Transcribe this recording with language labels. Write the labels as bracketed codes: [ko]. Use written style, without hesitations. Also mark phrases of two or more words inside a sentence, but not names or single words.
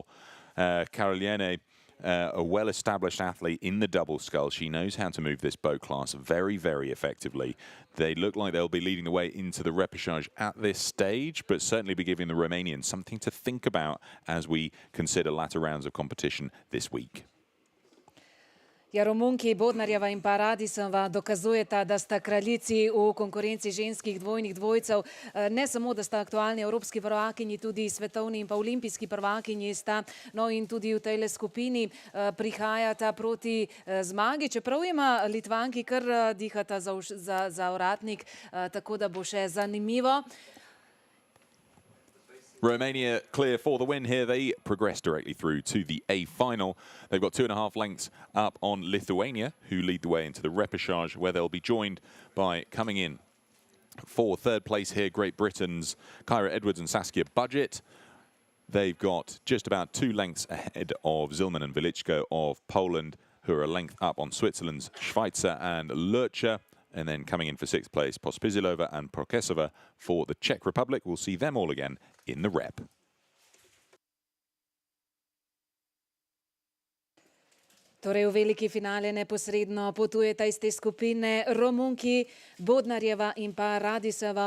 [en] Karoliene, a well-established athlete in the double scull. She knows how to move this boat class very, very effectively. They look like they'll be leading the way into the repêchage at this stage, but certainly be giving the Romanians something to think about as we consider latter rounds of competition this week. [sl] Ja, Romunki Bodnarjeva in pa Radisova dokazujeta, da sta kraljici v konkurenci ženskih dvojnih dvojcev. Ne samo, da sta aktualni evropski prvakinji, tudi svetovni in pa olimpijski prvakinji sta. No in tudi v tejle skupini prihajata proti zmagi, čeprav ima Litvanki kar dihata za ovratnik, tako da bo še zanimivo. [en] Romania clear for the win here. They progress directly through to the A final. They've got 2.5 lengths up on Lithuania, who lead the way into the repêchage, where they'll be joined by, coming in for third place here, Great Britain's Kyra Edwards and Saskia Budget. They've got just about 2 lengths ahead of Zilman and Velichko of Poland, who are a length up on Switzerland's Schweitzer and Lurcher. And then coming in for 6th place, Pospisilova and Prokesova for the Czech Republic. We'll see them all again in the rep. [sl] Torej v veliki finale neposredno potujeta iz te skupine Romunki, Bodnarjeva in pa Radisova.